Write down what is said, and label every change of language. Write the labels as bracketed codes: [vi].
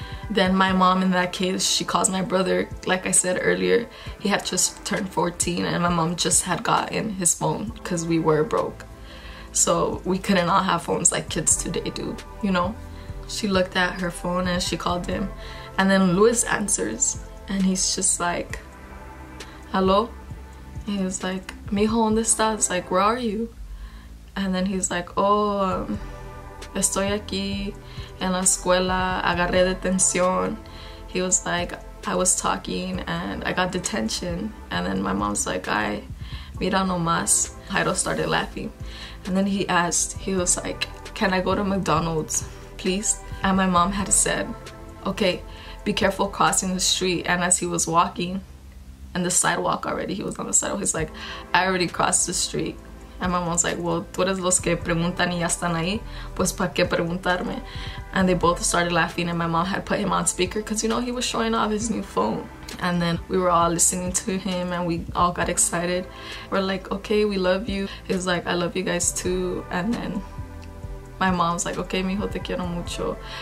[en] Then my mom, in that case, she calls my brother. Like I said earlier, he had just turned 14, and my mom just had gotten his phone because we were broke. So we couldn't all have phones like kids today do, you know? She looked at her phone and she called him, and then Luis answers, and he's just like, hello? And he was like, [es] mijo, ¿dónde estás? [en] Like, where are you? And then he's like, [es] oh, estoy aquí en la escuela, agarré detención. [en] He was like, I was talking and I got detention. And then my mom's like, [es] ay, mira nomás. [en] Jairo started laughing. And then he asked, he was like, can I go to McDonald's, please? And my mom had said, okay, be careful crossing the street. And as he was walking and the sidewalk already, he was on the sidewalk, he's like, I already crossed the street. And my mom's like, well, [es] tú eres los que preguntan y ya están ahí, pues pa' qué preguntarme? [en] And they both started laughing, and my mom had put him on speaker because, you know, he was showing off his new phone. And then we were all listening to him and we all got excited. We're like, okay, we love you. He was like, I love you guys too. And then my mom's like, okay, mijo, [es] te quiero mucho.